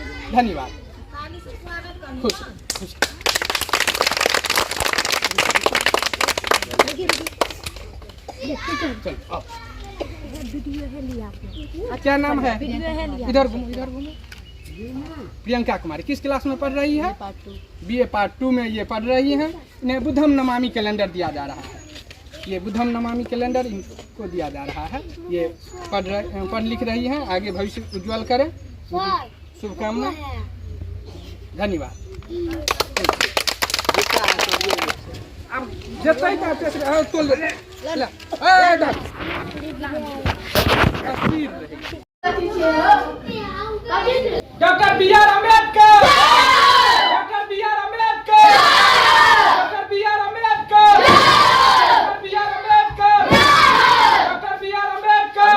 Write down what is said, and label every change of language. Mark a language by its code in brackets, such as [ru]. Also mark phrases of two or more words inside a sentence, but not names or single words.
[hi] धन्यवाद। खुश खुश। चलो आओ। क्या नाम है? इधर घूमो, इधर घूमो। प्रियंका कुमारी किस क्लास में पढ़ रही है? BA पार्ट 2 में ये पढ़ रही हैं। इन्हें बुद्धम नमामि कैलेंडर दिया जा रहा है। ये बुद्धम नमामि कैलेंडर इनको दिया जा रहा है। ये पढ़ लिख रही हैं, आगे भविष्य उज्जवल करें, शुभकामना। धन्यवाद। अब जतई का तो ले डॉक्टर BR अम्बेडकर, डॉक्टर BR अम्बेडकर, डॉक्टर BR अम्बेडकर, डॉक्टर BR अम्बेडकर, डॉक्टर BR अम्बेडकर।